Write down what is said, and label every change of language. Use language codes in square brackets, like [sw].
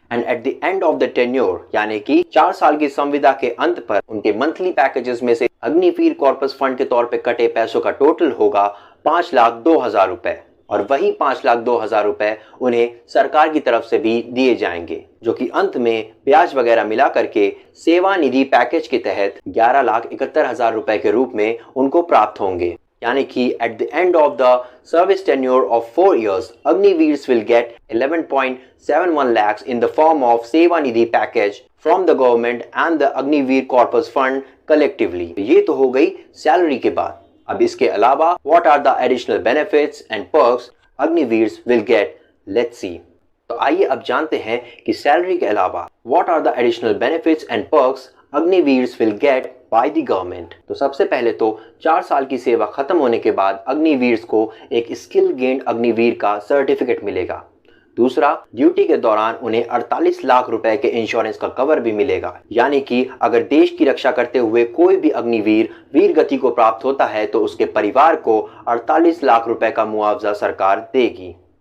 [en] and at the end of the tenure [hi] यानी कि 4 साल की संविदा के अंत पर उनके मंथली पैकेजेस में से अग्निवीर कॉर्पस फंड के तौर पे कटे पैसों का टोटल होगा 5,02,000 रुपए, और वही 5,02,000 रुपए उन्हें सरकार की तरफ से भी दिए जाएंगे, जो कि अंत में ब्याज वगैरह मिला करके सेवा निधि पैकेज के तहत 11,71,000 रुपए के रूप में उनको प्राप्त होंगे। यानी कि [en] at the end of the service tenure of 4 years, Agniveers will get 11.71 lakhs in the form of Seva Nidhi package from the government and the Agniveer Corpus Fund collectively. [hi] ये तो हो गई सैलरी के बात। अब इसके अलावा [en] what are the additional benefits and perks Agniveers will get? Let's see. [hi] तो आइए अब जानते हैं कि सैलरी के अलावा [en] what are the additional benefits and perks Agniveers will get by the government। [hi] तो सबसे पहले तो 4 साल की सेवा खत्म होने के बाद अग्निवीर्स को एक स्किल गेन्ड अग्निवीर का सर्टिफिकेट मिलेगा। दूसरा, ड्यूटी के दौरान उन्हें 48 लाख रुपए के इंश्योरेंस का कवर भी मिलेगा, यानी कि अगर देश की रक्षा करते हुए कोई भी अग्निवीर वीर गति को प्राप्त होता है तो उसके परिवार को 48 लाख रुपए का मुआवजा सरकार देगी।